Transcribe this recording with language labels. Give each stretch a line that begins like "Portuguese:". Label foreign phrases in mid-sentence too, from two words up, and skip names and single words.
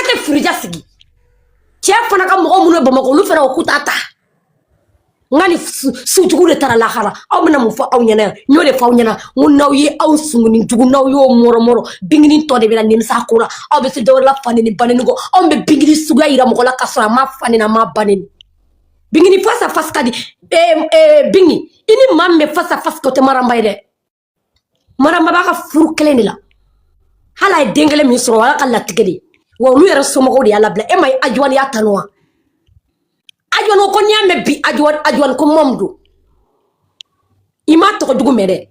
Bambara: tɛ firija sigi cɛ fana ka mɔgɔ minnu ye Bamakɔ olu fana ko k'u t'a ta n ka ni sujugu de taara lahara aw bɛna mun fɔ aw ɲɛna yan n y'o de fɔ aw ɲɛna n ko n'aw ye aw sunguni jugu n'aw y'o mɔrɔmɔrɔ bingini tɔ de bɛ na nimisa ko la aw bɛ se dɔwɛrɛ la faneni baneni kɔ anw bɛ bingini suguya yira mɔgɔ la k'a sɔrɔ a ma faneni a ma baneni bingini
French: face à face
Bambara: ka di bingi i ni maa min bɛ
French: face à face
Bambara: kɛ o tɛ maramba ye dɛ Madame Baba furu kelen de la. Hala ye den kelen min sɔrɔ ala ka latigɛ de. Wa olu yɛrɛ somɔgɔw de y'a labila. E ma ye Adjouane y'a tanu wa? Adjouane ko n'i y'a mɛn bi Adjouane ko mɔmu don. I ma tɔgɔ jugu mɛn dɛ.